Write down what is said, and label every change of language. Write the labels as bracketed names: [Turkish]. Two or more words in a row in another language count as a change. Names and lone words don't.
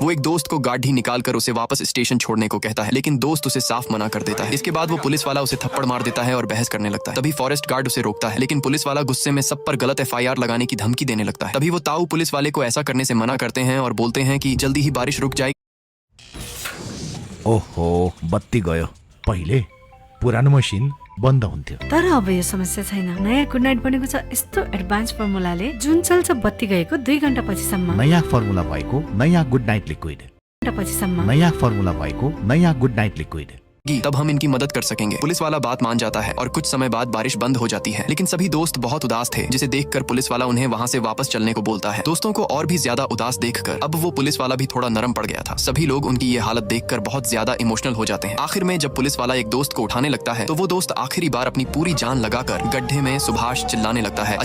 [Hindi] वो एक दोस्त को गाड़ी निकालकर उसे वापस स्टेशन छोड़ने को कहता है, लेकिन दोस्त उसे साफ मना कर देता है। इसके बाद वो पुलिस वाला उसे थप्पड़ मार देता है और बहस करने लगता है। तभी फॉरेस्ट गार्ड उसे रोकता है, लेकिन पुलिस वाला गुस्से में सब पर गलत FIR लगाने की धमकी देने लगता है। तभी वो ताऊ पुलिस वाले को ऐसा करने से मना करते हैं और बोलते हैं कि जल्दी ही बारिश रुक जाएगी। [Nepali] ओहो, बत्ती गयो। पहिले पुरानो मसिन बन्द हुन्थ्यो, तर अब यो समस्या छैन। नयाँ गुड नाइट बनेको छ यस्तो एडभान्स फर्मुलाले जुन चल्छ बत्ती गएको 2 घण्टा पछिसम्म। नयाँ फर्मुला भएको नयाँ गुड नाइट लिक्विड। पछिसम्म नयाँ फर्मुला भएको नयाँ गुड नाइट लिक्विड। [Hindi] तब हम इनकी मदद कर सकेंगे। पुलिस वाला बात मान जाता है और कुछ समय बाद बारिश बंद हो जाती है, लेकिन सभी दोस्त बहुत उदास थे, जिसे देखकर पुलिस वाला उन्हें वहाँ से वापस चलने को बोलता है। दोस्तों को और भी ज्यादा उदास देखकर अब वो पुलिस वाला भी थोड़ा नरम पड़ गया था। सभी लोग उनकी ये हालत देखकर बहुत ज्यादा इमोशनल हो जाते हैं। आखिर में जब पुलिस वाला एक दोस्त को उठाने लगता है तो वो दोस्त आखिरी बार अपनी पूरी जान लगाकर गड्ढे में सुभाष चिल्लाने लगता है।